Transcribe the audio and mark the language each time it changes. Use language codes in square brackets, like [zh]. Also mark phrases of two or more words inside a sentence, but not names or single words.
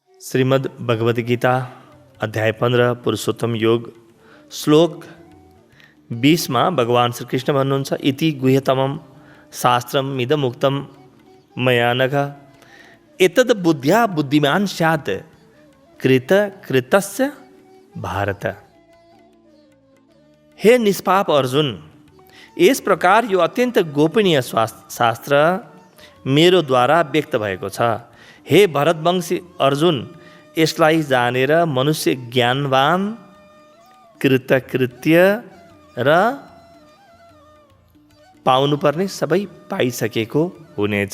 [ne] श्रीमद् भगवद गीता अध्याय 15 पुरुषोत्तम योग श्लोक 20 में भगवान श्री कृष्ण भन्नुहुन्छ [sa] इति गुह्यतमं शास्त्रम इदमुक्तम मया नघ एतद् बुद्ध्या बुद्धिमान स्यात् कृतस्य भारत। [ne] हे निष्पाप अर्जुन, [hi] इस प्रकार [ne] यो अत्यंत गोपनीय शास्त्र मेरो द्वारा व्यक्त भएको छ। हे भरतवंशी अर्जुन, यसलाई जानेर मनुष्य ज्ञानवान कृतकृत्य र पाउनुपर्ने सबै पाइसकेको हुनेछ।